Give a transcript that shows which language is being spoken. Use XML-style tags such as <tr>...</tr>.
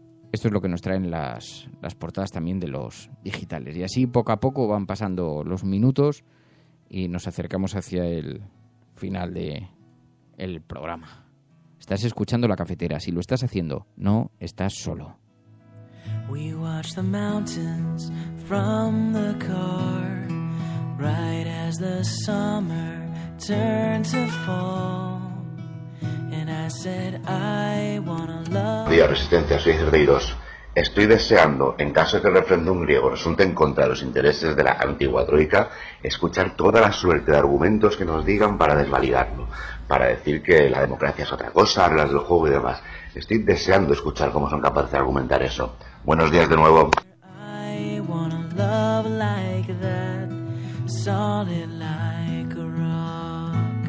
<es>Esto es lo que nos traen las portadas también de los digitales. Y así poco a poco van pasando los minutos y nos acercamos hacia el final del programa. Estás escuchando La Cafetera. Si lo estás haciendo, no estás solo.</es> <en>We watch the mountains from the car, right as the summer turned to fall. And I said I wanna love.</en> <es>Día Resistencia, soy Cerreiros. Estoy deseando, en caso de que el referéndum griego resulte en contra de los intereses de la antigua troika, escuchar toda la suerte de argumentos que nos digan para desvalidarlo, para decir que la democracia es otra cosa, reglas del juego y demás. Estoy deseando escuchar cómo son capaces de argumentar eso. Buenos días de nuevo.</es> <en>I wanna love like that, solid like a rock.</en>